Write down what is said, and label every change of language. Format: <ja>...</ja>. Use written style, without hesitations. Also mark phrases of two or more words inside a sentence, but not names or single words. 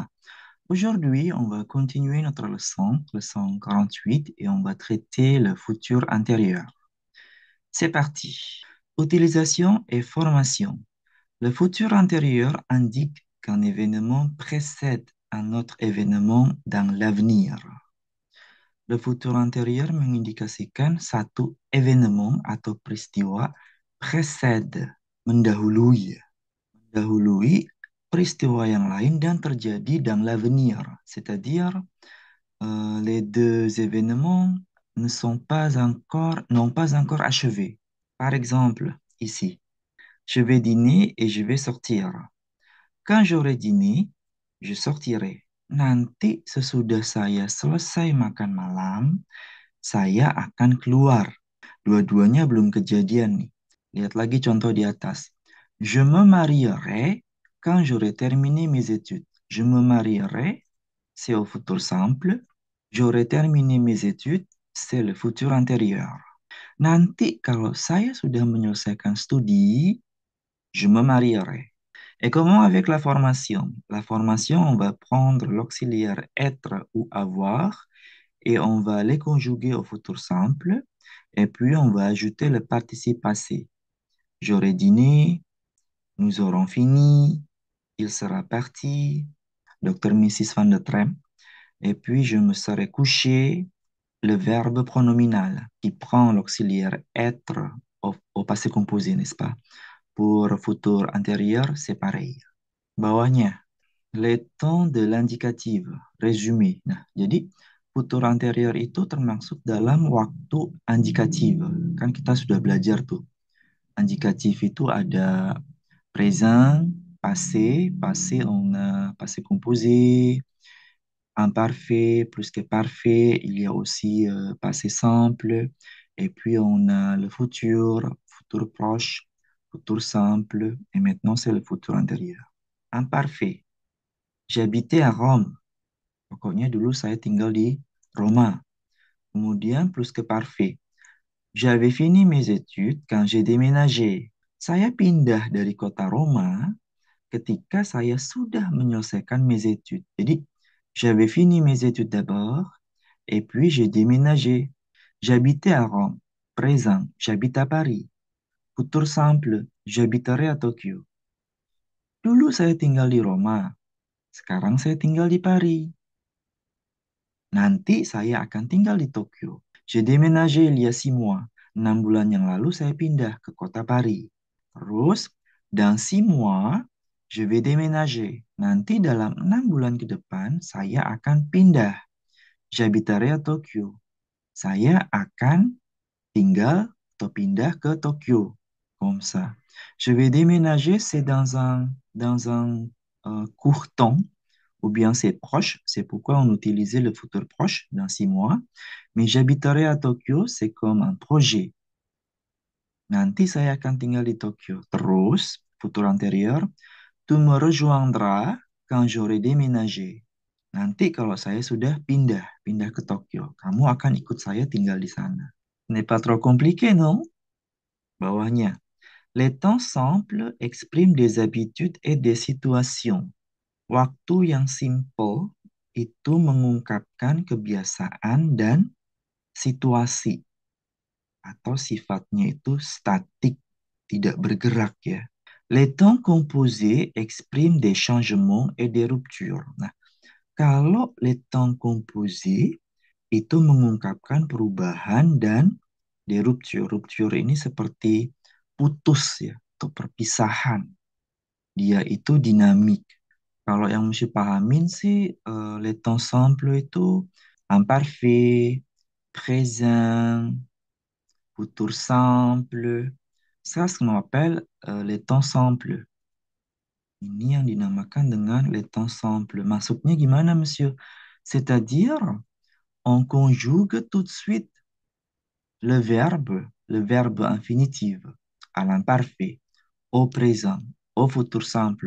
<fr>Aujourd'hui, on va continuer notre leçon 48, et on va traiter le futur antérieur. C'est parti. Utilisation et formation. Le futur antérieur indique qu'un événement précède un autre événement dans l'avenir. Le futur antérieur</fr> <id>mengindikasikan satu événement atau peristiwa précède, mendahului. Dahului peristiwa yang lain dan terjadi</id> <fr>dans l'avenir, c'est-à-dire les deux événements n'ont pas encore achevé. Par exemple, ici, je vais dîner et je vais sortir. Quand j'aurai dîné, je sortirai.</fr> <id>Nanti sesudah saya selesai makan malam, saya akan keluar. Dua-duanya belum kejadian nih. Lihat lagi contoh di atas.</id> <fr>Je me marierai quand j'aurai terminé mes études. Je me marierai, c'est au futur simple. J'aurai terminé mes études, c'est le futur antérieur.</fr> <id>Nanti kalau saya sudah menyelesaikan studi,</id> <fr>je me marierai. Et comment avec la formation? La formation, on va prendre l'auxiliaire être ou avoir et on va les conjuguer au futur simple et puis on va ajouter le participe passé. J'aurai dîné, nous aurons fini, il sera parti, Dr. Mrs. Van de Trem, et puis je me serai couché, le verbe pronominal qui prend l'auxiliaire être au passé composé, n'est-ce pas? Pour futur antérieur, c'est pareil. Bawahnya, les temps de l'indicative, résumé.</fr> <id>Nah, jadi</id> <fr>futur antérieur</fr> <id>itu termasuk dalam waktu indikatif. Kan kita sudah belajar tuh. Indikatif itu ada</id> <fr>présent, passé, passé on a passé composé, imparfait, plus que parfait, il y a aussi passé simple, et puis on a le futur proche, futur simple, et maintenant c'est le futur antérieur. Imparfait. J'habitais à Rome.</fr> <id>Pokoknya dulu saya tinggal di Roma. Kemudian</id> <fr>plus que parfait. J'avais fini mes études quand j'ai déménagé.</fr> <id>Saya pindah dari kota Roma ketika saya sudah menyelesaikan</id> <fr>mes études. Jadi, j'avais fini mes études d'abord, et puis j'ai déménagé. J'habitais à Rome. Présent, j'habite à Paris. Futur simple, j'habiterai à Tokyo.</fr> <id>Dulu saya tinggal di Roma, sekarang saya tinggal di Paris. Nanti saya akan tinggal di Tokyo.</id> <fr>J'ai déménagé il y a 6 mois.</fr> <id>6 bulan yang lalu saya pindah ke kota Paris. Terus,</id> <fr>dans 6 mois, je vais déménager.</fr> <id>Nanti dalam 6 bulan ke depan, saya akan pindah.</id> <fr>J'habiterai à Tokyo.</fr> <id>Saya akan tinggal atau pindah ke Tokyo.</id> <fr>Comme ça. Je vais déménager, c'est dans un court temps ou bien c'est proche, c'est pourquoi on utilisait le futur proche dans 6 mois. Mais j'habiterai à Tokyo, c'est comme un projet.</fr> <id>Nanti saya akan tinggal di Tokyo. Terus,</id> <fr>futur antérieur, tu me rejoindras quand j'aurai déménagé.</fr> <id>Nanti kalau saya sudah pindah ke Tokyo, kamu akan ikut saya tinggal di sana.</id> <fr>N'est pas trop compliqué, non?</fr> <id>Bawahnya.</id> <fr>Les temps simples expriment des habitudes et des situations.</fr> <id>Waktu yang simple itu mengungkapkan kebiasaan dan situasi atau sifatnya itu statik, tidak bergerak ya.</id> <fr>Les temps composés expriment des changements et des ruptures.</fr> <id>Nah, kalau</id> <fr>les temps composés</fr> <id>itu mengungkapkan perubahan dan</id> <fr>des ruptures.</fr> <id>Rupture ini seperti putus ya, atau perpisahan. Dia itu dinamik. Kalau yang mesti pahamin sih,</id> <fr>les temps simples itu imparfait, présent, futur simple. Ça, ce qu'on appelle les temps simples.</fr> <id>Ini yang dinamakan dengan</id> <fr>les temps simples.</fr> <id>Maksudnya gimana, monsieur?</id> <fr>C'est-à-dire, on conjugue tout de suite le verbe infinitif à l'imparfait, au présent, au futur simple.</fr>